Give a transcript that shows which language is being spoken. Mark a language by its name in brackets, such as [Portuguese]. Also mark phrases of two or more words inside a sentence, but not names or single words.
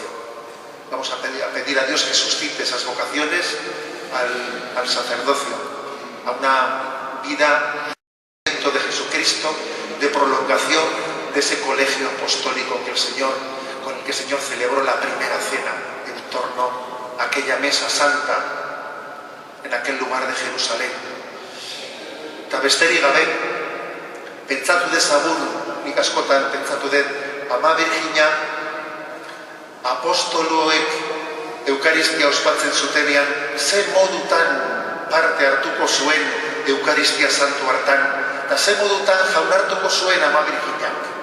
[Spanish] Vamos a pedir a Dios que suscite esas vocaciones al sacerdocio, a una vida de Jesucristo, de prolongación de ese colegio apostólico con el que el Señor celebró la primera cena en torno a aquella mesa santa en aquel lugar de Jerusalén. [Basque] Eta besterik gabe, pentsatu dezagun, nik askotan pentsatu dut, Ama Birjina apostoloek Eukaristia ospatzen zutenean, ze modutan parte hartuko zuen Eukaristia santu hartan, eta ze modutan jaunartuko zuen Ama Birjinak.